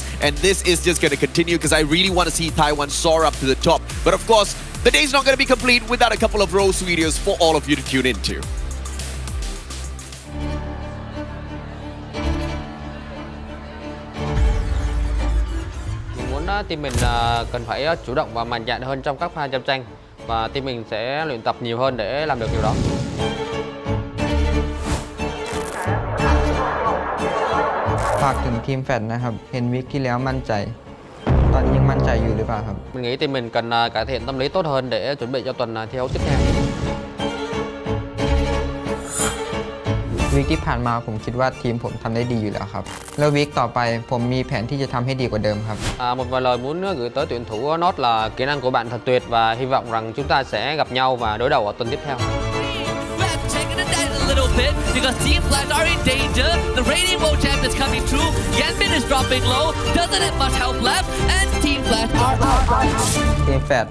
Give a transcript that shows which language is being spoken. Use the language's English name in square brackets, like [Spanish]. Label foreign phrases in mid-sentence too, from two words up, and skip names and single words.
[English] And this is just going to continue because I really want to see Taiwan soar up to the top. But of course, the day's not going to be complete without a couple of Rose videos for all of you to tune into. [Vietnamese] Team mình cần phải chủ động và mạnh dạn hơn trong các pha chạm tranh và team mình sẽ luyện tập nhiều hơn để làm được điều đó. [Thai] ฝากถึงทีมแฟดนะครับเห็นวิกที่แล้วมั่นใจตอนนี้ยังมั่นใจอยู่หรือเปล่าครับ [Vietnamese] Mình nghĩ team mình cần cải thiện tâm lý tốt hơn để chuẩn bị cho tuần thi đấu tiếp theo. [Thai] วิกที่ผ่านมาผมคิดว่าทีมผมทำได้ดีอยู่แล้วครับแล้ววิกต่อไปผมมีแผนที่จะทำให้ดีกว่าเดิมครับ [Vietnamese] Một vài lời muốn gửi tới tuyển thủ Nốt là kỹ năng của bạn thật tuyệt và hy vọng rằng chúng ta sẽ gặp nhau và đối đầu ở tuần tiếp theo. [English] Checking it down a little bit because Team Flash are in danger. The Radiant World Champ is coming through. Yanbin is dropping low. Doesn't have much help left. And Team Flash are out. [Thai] ทีมแฟด